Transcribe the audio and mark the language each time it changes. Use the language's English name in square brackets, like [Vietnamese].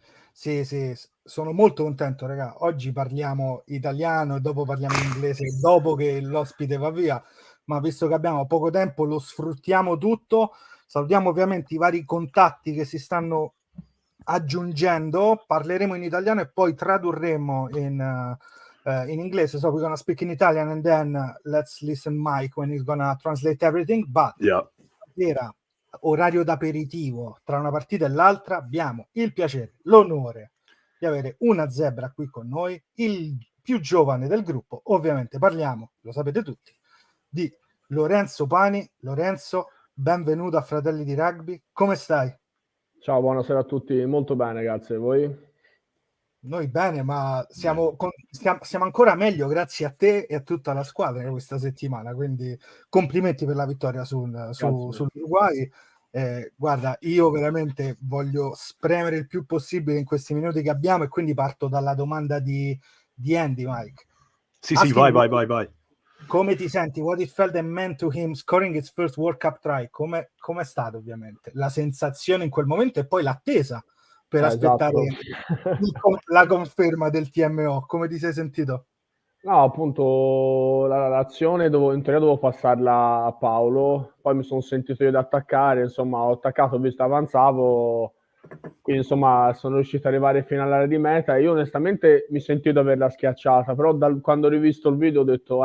[Italian] Sì, sono molto contento, raga. Oggi parliamo italiano e dopo parliamo inglese dopo che l'ospite va via, ma visto che abbiamo poco tempo lo sfruttiamo tutto. Salutiamo ovviamente i vari contatti che si stanno aggiungendo, parleremo in italiano e poi tradurremo in inglese. [English] So we're gonna speak in Italian and then let's listen Mike when he's gonna translate everything. [Italian] But era orario d'aperitivo tra una partita e l'altra. Abbiamo il piacere, l'onore di avere una zebra qui con noi, il più giovane del gruppo. Ovviamente parliamo, lo sapete tutti, di Lorenzo Pani. Lorenzo, benvenuto a Fratelli di Rugby. Come stai? Ciao, buonasera a tutti. Molto bene, grazie. Voi? Noi bene, ma siamo ancora meglio grazie a te e a tutta la squadra questa settimana, quindi complimenti per la vittoria sull'Uruguay. Guarda, io veramente voglio spremere il più possibile in questi minuti che abbiamo e quindi parto dalla domanda di Andy, Mike. Sì, vai. Come ti senti? [English] What it felt and meant to him scoring his first World Cup try? [Italian] Come è stato ovviamente la sensazione in quel momento e poi l'attesa per aspettare la conferma del TMO? Come ti sei sentito? No, appunto l'azione in teoria dovevo passarla a Paolo, poi mi sono sentito io di attaccare, insomma ho attaccato, ho visto avanzavo, quindi insomma sono riuscito ad arrivare fino all'area di meta e io onestamente mi sentivo di averla schiacciata, però quando ho rivisto il video ho detto